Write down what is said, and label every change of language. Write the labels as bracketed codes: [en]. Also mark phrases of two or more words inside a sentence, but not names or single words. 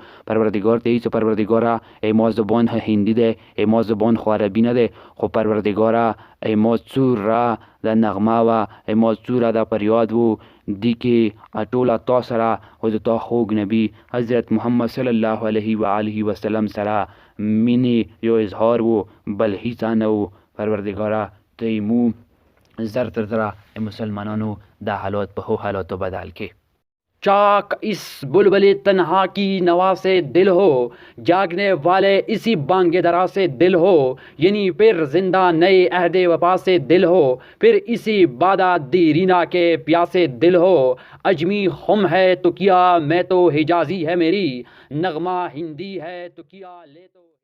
[ps] پروردګار ته چې پروردګاره ما زبان هندي دی، ما زبان خو عربي نه دی، خو پروردګاره ما څور را د نغمه وه، ما څوره د فریاد و دی کې ټوله تا سره او د تا خوږ نبي حضرت محمد [ar] صلی الله علیه و آله وسلم [ps] سره مینې یو اظهار و، بل هیڅ نه و. پروردګاره ته مو زر تر زره مسلمانانو دا حالات په هو حالاتو بدل کې. [ur] چاک اس بلبل تنہا کی نوا سے دل ہو، جاگنے والے اسی بانگ درا سے دل ہو. یعنی پھر زندہ نئے عہد وفا سے دل ہو، پھر اسی بادہ دیرینا کے پیاسے دل ہو. اجمی خم ہے تو کیا میں تو حجازی ہے میری، نغمہ ہندی ہے تو کیا لے تو